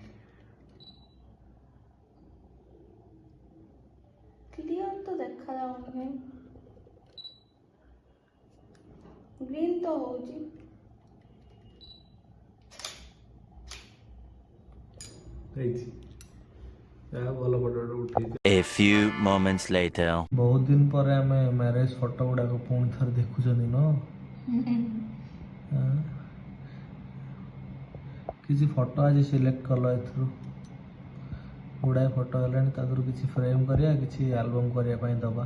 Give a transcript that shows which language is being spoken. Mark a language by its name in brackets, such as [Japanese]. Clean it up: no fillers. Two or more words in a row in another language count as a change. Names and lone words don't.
[Odia] କ୍ଲିୟର ତ ଦେଖାଯାଉନି କାହିଁ ଗ୍ରୀନ୍ ତ ହଉଛି ହେଇଛି ଯାହା ଭଲ ଫଟୋ ଉଠେଇଛି [English] A few moments later. [Odia] ବହୁତ ଦିନ ପରେ ଆମେ [English] marriage photo [Odia] ଗୁଡାକ ପୁଣି ଥରେ ଦେଖୁଛନ୍ତି ନ କିଛି ଫଟୋ ଆଜି ସିଲେକ୍ଟ କଲ ଏଥିରୁ ଗୁଡ଼ାଏ ଫଟୋ ହେଲାଣି ତା ଦେହରୁ କିଛି ଫ୍ରେମ୍ କରିବା କିଛି ଆଲବମ୍ କରିବା ପାଇଁ ଦେବା